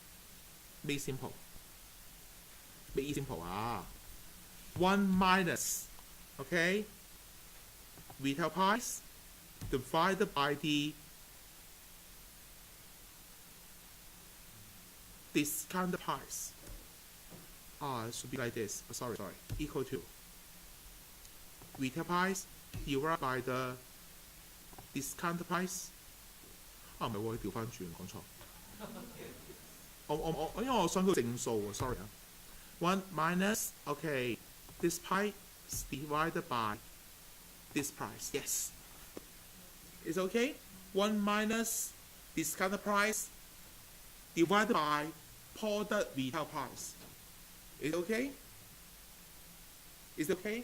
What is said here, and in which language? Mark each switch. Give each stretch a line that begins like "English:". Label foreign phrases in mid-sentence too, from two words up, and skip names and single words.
English: 1 minus, okay, retail price divided by the discount price. It should be like this. Sorry. Equal to retail price divided by the discount price.
Cantonese: 唔係喎，調翻轉講錯。因為我想佢正數喎 ，sorry 啊。
English: 1 minus, okay, this price divided by this price. Yes. It's okay. 1 minus discount price divided by product retail price. Is it okay? Is it okay?